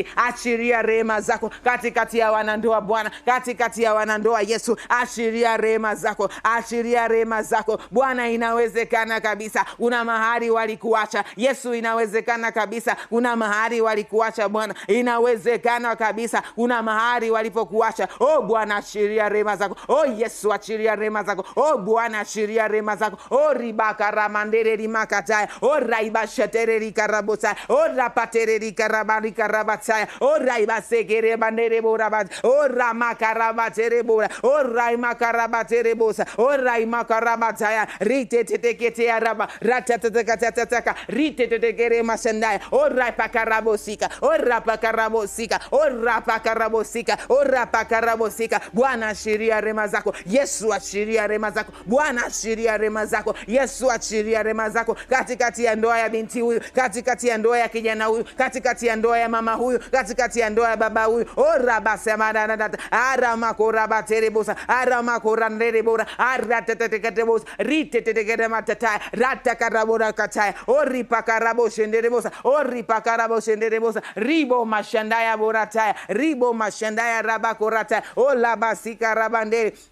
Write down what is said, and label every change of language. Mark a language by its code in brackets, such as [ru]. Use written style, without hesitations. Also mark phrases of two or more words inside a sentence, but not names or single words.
[sw] Achiria rehema zako katikati ya wanandoa Bwana, katikati ya wanandoa Yesu, achiria rehema zako, achiria rehema zako Bwana. Inawezekana kabisa una mahali walikuacha Yesu, inawezekana kabisa kuna mahali walikuacha Bwana, inawezekana kabisa kuna mahali walipokuacha. Oh Bwana, achiria rehema zako. Oh Yesu, achiria rehema zako. Oh Bwana, achiria rehema zako. Oh ribaka ramandere rimakataya, oh raibashetere rikarabotaya, oh rapatere rikarabari karabataya, oh raibasegere bandere borabat, oh ramakarabatere bora, oh raimakarabatere bosa, oh raimakaраbataya, rite tetekete araba, ratatatakataka, rite tetekere masendaya, oh rapakarabosika, oh rapakarabosika, oh rapakarabosika, oh rapakarabosika. Bwana ashiria rehema zako Yesu, ashiria rehema zako Bwana, ashiria rehema zako Yesu, ashiria rehema zako katikati ya ndoa ya binti huyu, katikati ya ndoa ya kijana huyu, katikati ya ndoa ya mama huyu, katikati ya ndoa ya baba huyu. Oh rabasema aramakorabaterebosa, aramakoranderebora, arateteteketebosa, ritetetekerematata, ratakarabora kataya, oh ripakaraboshenderebosa, oh ripakaraboshenderebosa, ribo mashandaya borataya, ribo mashandaya rabakorataya, oh labasika rabandere,